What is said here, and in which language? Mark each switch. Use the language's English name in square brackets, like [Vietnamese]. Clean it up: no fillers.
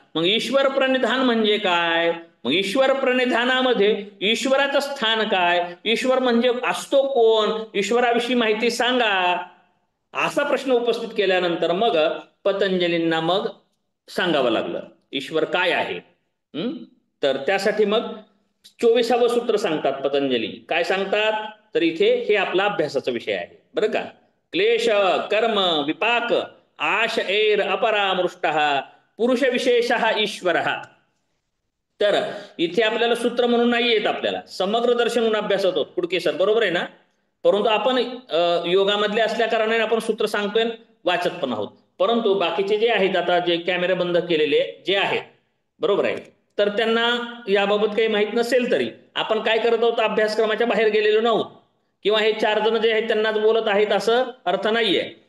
[Marathi] मग ईश्वर प्रणिधान म्हणजे काय? मग ईश्वर प्रणिधानामध्ये ईश्वराचं स्थान काय, ईश्वर म्हणजे असतो कोण, ईश्वराविषयी माहिती सांगा, असा प्रश्न उपस्थित केल्यानंतर मग पतंजलींना मग सांगावं लागलं ईश्वर काय आहे. तर त्यासाठी मग 24वं सूत्र सांगतात पतंजली. काय सांगतात? तर इथे हे आपला अभ्यासाचा विषय आहे, बरं का. [Sanskrit] क्लेश कर्म विपाक आश ऐर अपरामृष्ट पुरुष विशेष ईश्वर. [Marathi] तर इथे आपल्याला सूत्र म्हणून नाही येत, आपल्याला समग्र दर्शन म्हणून अभ्यास होतो. कुडके सर बरोबर आहे ना. परंतु आपण योगामधले असल्या कारणाने आपण सूत्र सांगतोय, वाचत पण आहोत. परंतु बाकीचे जे आहेत, आता जे कॅमेरे बंद केलेले जे आहेत, बरोबर आहे, तर त्यांना याबाबत काही माहित नसेल तरी आपण काय करत आहोत, अभ्यासक्रमाच्या बाहेर गेलेलो नव्हतो, किंवा हे 4 जण जे आहेत त्यांनाच बोलत आहेत असं अर्थ नाहीये.